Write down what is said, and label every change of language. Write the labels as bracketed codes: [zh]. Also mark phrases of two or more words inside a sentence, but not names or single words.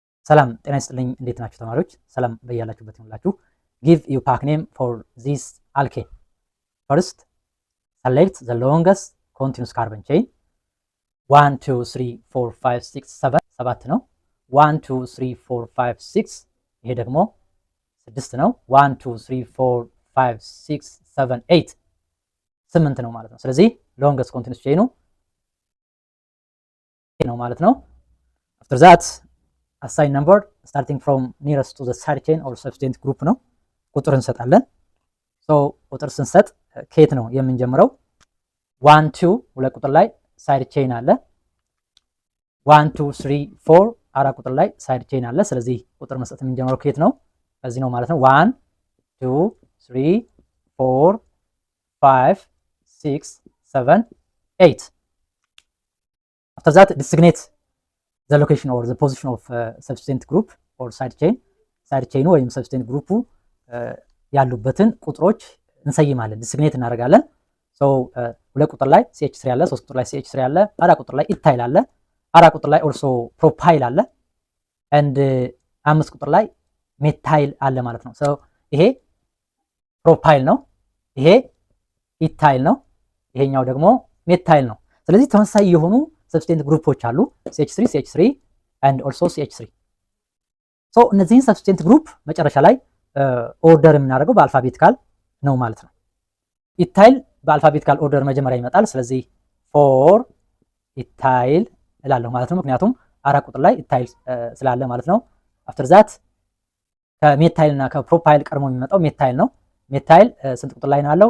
[am] ሰላም ጤና ይስጥልኝ። እንዴት ናችሁ ተማሪዎች? ሰላም በያላችሁበት ይሁንላችሁ። [en] Give you pack name for this alkane. First, select the longest continuous carbon chain. [am] 1 2 3 4 5 6 7 7 ነው። 1 2 3 4 5 6 ይሄ ደግሞ 6 ነው። 1 2 3 4 5 6 7 8 8 ነው ማለት ነው። ስለዚህ [en] longest continuous chain [am] ነው ማለት ነው። [en] After that, assign number starting from nearest to the side chain or substituent group [am] ነው። ቁጥር እንሰጣለን። ቁጥር ስንሰጥ ከየት ነው የምንጀምረው? 1 2 ሁለት ቁጥር ላይ [en] side chain [am] አለ። 1 2 3 4 አራት ቁጥር ላይ [en] side chain [am] አለ። ስለዚህ ቁጥር መስጠት የምንጀምረው ከየት ነው? ከዚህ ነው ማለት ነው። [en] 1 2 3 4 5 6 7 8 After that, designate the location or the position of substituent group or side chain. Side chain [am] ወይም [en] substituent group [am] ያሉበትን ቁጥሮች እንሰይማለን፣ ዲስግኔት እናደርጋለን። ሁለት ቁጥር ላይ CH3 አለ፣ 3 ቁጥር ላይ CH3 አለ፣ አራት ቁጥር ላይ ኢታይል አለ፣ አራት ቁጥር ላይ [en] also propyl [am] አለ and አምስት ቁጥር ላይ ሜታይል አለ ማለት ነው። ይሄ ፕሮፓይል ነው፣ ይሄ ኢታይል ነው፣ ይሄኛው ደግሞ ሜታይል ነው። ስለዚህ ተመሳሳይ የሆኑ [en] substituent groups [am] አሉ [en] CH3 and also CH3። [am] እነዚህን [en] substituent group [am] መጨረሻ ላይ ኦርደር የምናደርገው በአልፋቤቲካል ነው ማለት ነው። ኢታይል በአልፋቤቲካል ኦርደር መጀመሪያ ይመጣል። ስለዚህ 4 ኢታይል እላለሁ ማለት ነው፣ ምክንያቱም አራት ቁጥር ላይ ኢታይል ስላለ ማለት ነው። [en] after that [am] ከሜታይል እና ከፕሮፓይል ቀድሞ የሚመጣው ሜታይል ነው። ሜታይል ስንት ቁጥር ላይ ነው ያለው?